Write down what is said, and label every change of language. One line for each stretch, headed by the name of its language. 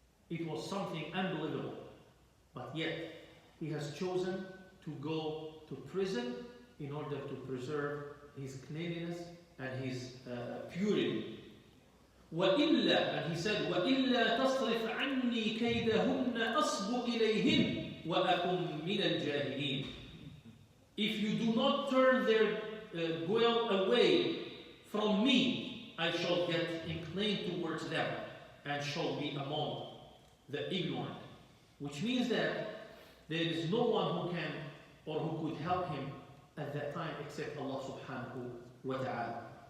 English: It was something unbelievable. But yet, he has chosen to go to prison in order to preserve his cleanliness and his purity. وَإِلَّا, and he said,
Arabic: وَإِلَّا تَصْرِفْ عَنِّي كَيْدَهُنَّ كيدهن أصب إليهن وأكن من الجاهلين.
English: If you do not turn their guile away from me, I shall get inclined towards them and shall be among the ignorant. Which means that there is no one who can or who could help him at that time except Allah subhanahu wa ta'ala.